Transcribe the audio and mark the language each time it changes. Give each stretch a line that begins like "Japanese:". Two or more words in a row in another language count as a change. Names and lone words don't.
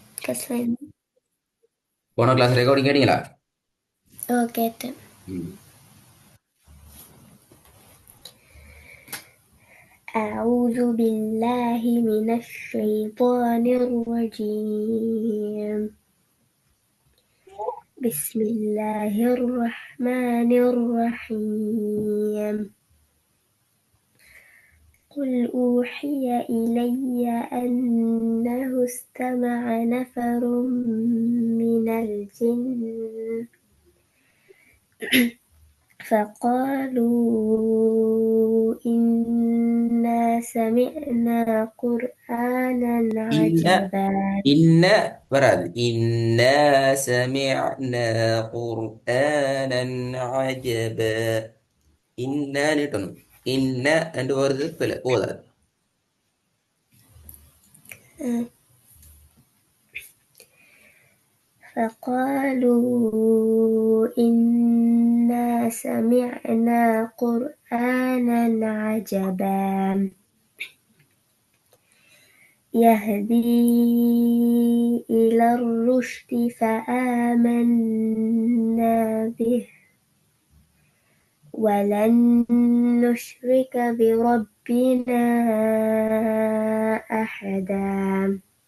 Tamil: Kaslan. போன
English: class recording
Tamil: கேட்டீங்களா?
English: Okay. ம்.
Arabic: أعوذ بالله من الشيطان الرجيم. بسم الله الرحمن الرحيم. قل أوحي إلي أنه استمع نفر من الجن فقالوا إنا سمعنا قرآنا இன்ன عجبا. இன்ன வராது. إنا سمعنا قرآنا عجبا.
Tamil: இன்னன்னு இட்டணும். இன்ன என்று வருது பிள்ளை போதாது.
Arabic: فقالوا إنا سمعنا قرآنا عجبا يهدي إلى الرشد فآمنا به ولن نشرك بربنا أحدا